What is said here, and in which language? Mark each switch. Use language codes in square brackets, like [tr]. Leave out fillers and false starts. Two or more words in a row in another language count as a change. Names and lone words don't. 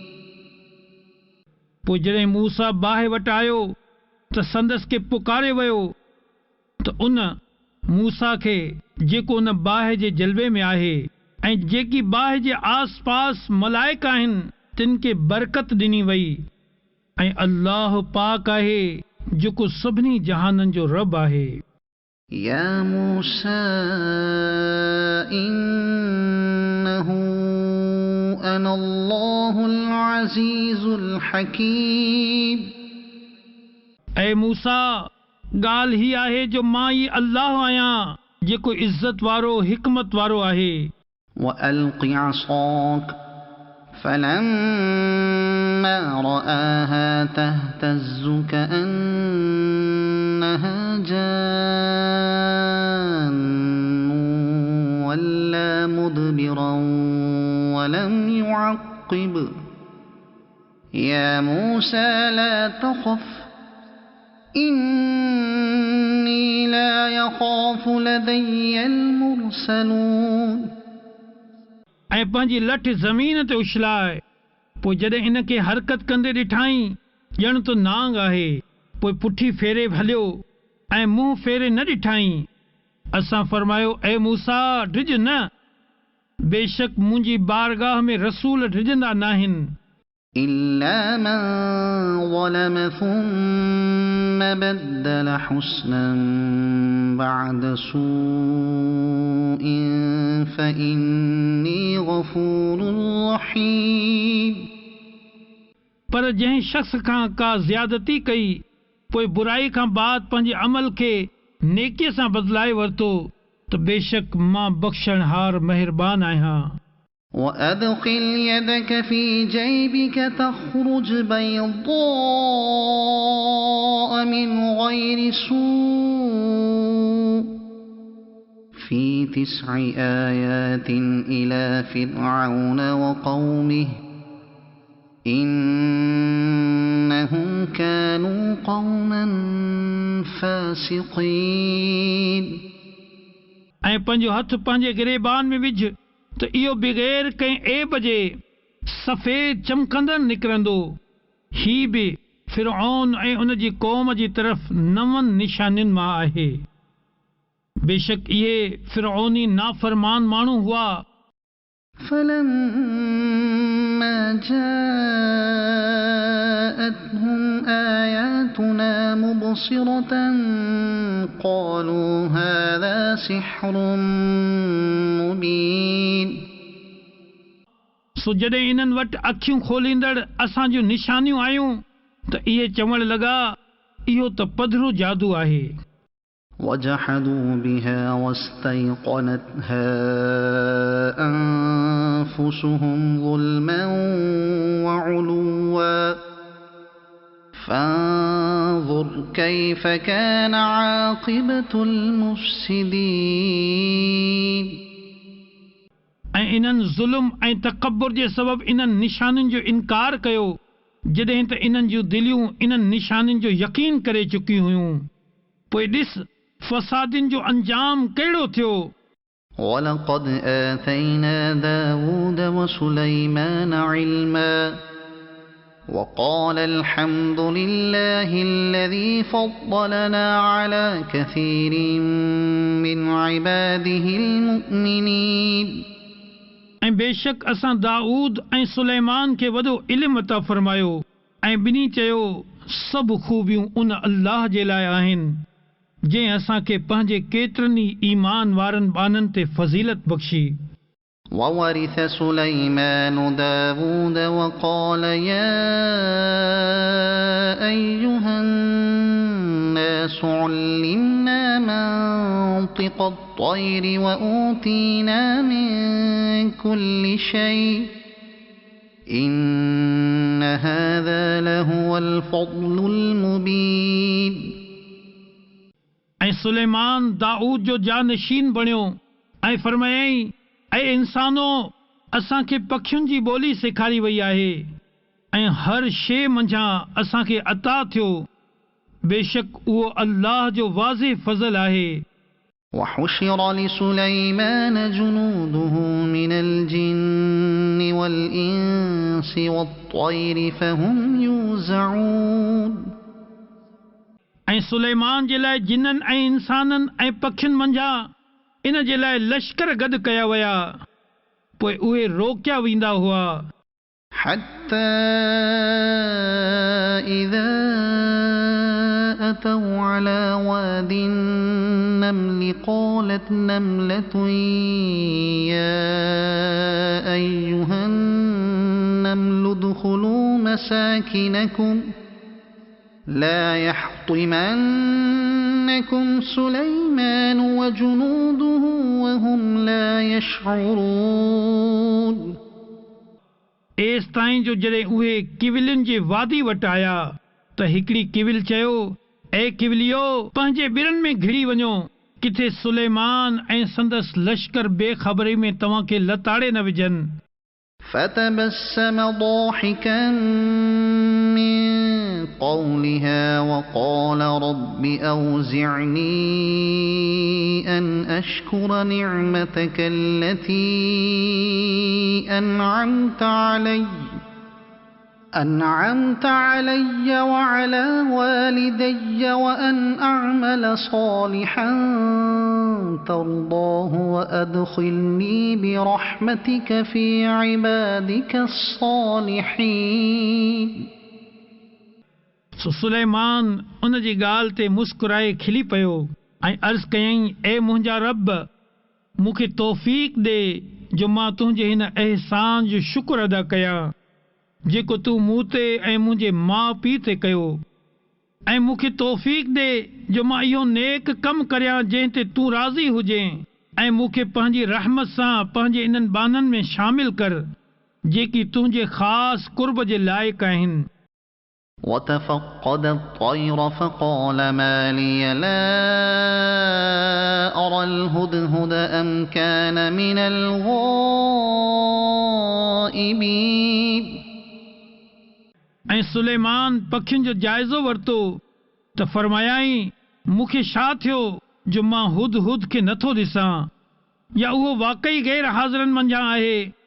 [sd] पोइ जॾहिं मूसा बाहि वटि आयो त संदसि खे पुकारे वियो त उन मूसा खे जेको उन बाहि जे जलवे में आहे ऐं जेकी बाहि जे आस पास मलाइक आहिनि तिन खे बरकत ॾिनी वई ऐं अल्लाह पाक आहे जेको सभिनी जहाननि जो रब आहे. [ar] يا موسى إنه أنا الله العزيز الحكيم. [sd] ऐं मूसा ॻाल्हि ही आहे जो मां ई अल्लाह आहियां जेको इज़त वारो हिकमत वारो आहे. [ar] وألق عصاك فلما رآها تهتز كأنها جان ولا مدبرا ولم يعقب. يا موسى لا تخف إني لا يخاف لدي المرسلون. [sd] ऐं पंहिंजी लठ ज़मीन ते उछलाए पोइ जॾहिं इन खे हरकत कंदे ॾिठाई ॼण त नांग आहे, पोइ पुठी फेरे हलियो ऐं मुंहुं फेरे न ॾिठाई. असां फरमायो ऐ मूसा डिॼ न, बेशक मुंहिंजी बारगाह में रसूल डिॼंदा नाहिनि. [ar] إلا من ظلم ثم بدل حسنا بعد سوء فإني غفور رحيم. [sd] पर जंहिं शख़्स खां का ज़्यादती कई पोइ बुराई खां बाद पंहिंजे अमल खे नेकीअ सां बदिलाए वरितो त बेशक मां बख़्शणहार महिरबान आहियां. [ar] وأدخل يدك في جيبك تخرج بيضاء من غير سوء في 9 آيات إلى فرعون وقومه إنهم كانوا قوما فاسقين. [sd] ऐं पंहिंजो हथ पंहिंजे गिरेबान में विझ त इहो बग़ैर कंहिं ऐब जे सफ़ेद चमकंदड़ निकिरंदो. ही बि फिरऔन ऐं उन जी क़ौम जी तरफ़ 9 निशानियुनि मां आहे. बेशक इहे फिरऔनी नाफ़रमान माण्हू हुआ. [ar] فلما جاءتهم آياتنا مبصرة قالوا هذا سحر مبين. [sd] सो जॾहिं इन्हनि वटि अखियूं खोलींदड़ असां जूं निशानियूं आयूं त इहे चवण लॻा इहो त पधरो जादू आहे. [ar] وجحدوا بها واستيقنتها أنفسهم ظلما وعلوا فانظر كيف كان عاقبة المفسدين. [sd] ऐं इन्हनि ज़ुल्म ऐं तकब्बुर जे सबबु इन्हनि निशानियुनि जो इनकार कयो जॾहिं त इन्हनि जूं दिलियूं इन्हनि निशानियुनि जो यकीन करे चुकियूं हुयूं. पोइ ॾिस फसादिन जो अंजाम कहिड़ो थियो. [ar] ولقد آتينا داود وسليمان علما وقال الحمد لله الذي فضلنا على كثير من عباده المؤمنين. [sd] ऐं बेशक असां दाऊद ऐं सुलेमान खे वॾो इल्मु अता फरमायो ऐं ॿिन्ही चयो सभु खूबियूं उन अल्लाह जे लाइ आहिनि जंहिं असांखे पंहिंजे केतिरनि ई ईमान वारनि बाननि ते फज़ीलत बख़्शी. [ar] وورث سليمان داود وقال يا أيها الناس علمنا منطق الطير وأوتينا من كل شيء إن هذا لهو الفضل المبين. [sd] ऐं सुलेमान दाऊद जो जानशीन बणियो ऐं फरमायई ऐं इंसानो असांखे पखियुनि जी ॿोली सेखारी वई आहे ऐं हर शइ मंझां असांखे अता थियो. बेशक उहो अल्लाह जो वाज़िह फज़ल आहे. [ar] وحشر لسليمان جنوده من الجن والإنس والطير فهم يوزعون. [sd] ऐं सुलेमान जे लाइ जिन्ननि ऐं इंसाननि ऐं पखियुनि मंझां इन जे लाइ लश्कर गॾु कया विया पोइ उहे रोकिया वेंदा हुआ. [ar] حتى إذا أتوا على واد النمل قالت نملة يا أيها النمل ادخلوا مساكنكم لا يحطمنكم سليمان وجنوده وهم لا يشعرون. [sd] एस ताईं जो जॾहिं उहे किविलियुनि जे वादी वटि आया त हिकिड़ी किविल चयो ऐं किविलियो पंहिंजे ॿिरनि में घिड़ी वञो किथे सुलेमान ऐं संदसि लश्कर बेख़बरी में तव्हांखे लताड़े न विझनि. [ar] فتبسم ضاحكا من قولها وقال رب أوزعني أن أشكر نعمتك التي أنعمت علي وعلى والدي وأن أعمل صالحا ترضاه وأدخلني برحمتك في عبادك الصالحين. [sd] सुलेमान उन जी ॻाल्हि ते मुस्कुराए खिली पियो ऐं अर्ज़ कयईं ए मुंहिंजा रब मूंखे तौफ़ीक़ ॾे जो मां तुंहिंजे हिन अहसान जो शुक्र अदा कयां जेको तूं मूं ते ऐं मुंहिंजे माउ पीउ ते कयो ऐं मूंखे तौफ़ीक़ ॾे जो मां इहो नेक कमु करियां जंहिं ते तूं राज़ी हुजे ऐं मूंखे पंहिंजी रहमत सां पंहिंजे इन्हनि बाननि में शामिल कर जेकी तुंहिंजे ख़ासि कुर्ब जे लाइक़ आहिनि. [ar] وتفقد الطير فقال ما لي لا أرى الهدهد أم كان من الغائبين. [sd] ऐं सुलेमान पखियुनि जो जाइज़ो वरितो त फरमायाई मूंखे छा थियो जो मां हुद हुद खे नथो ॾिसां या उहो वाक़ई गैर हाज़िरनि मंझां आहे.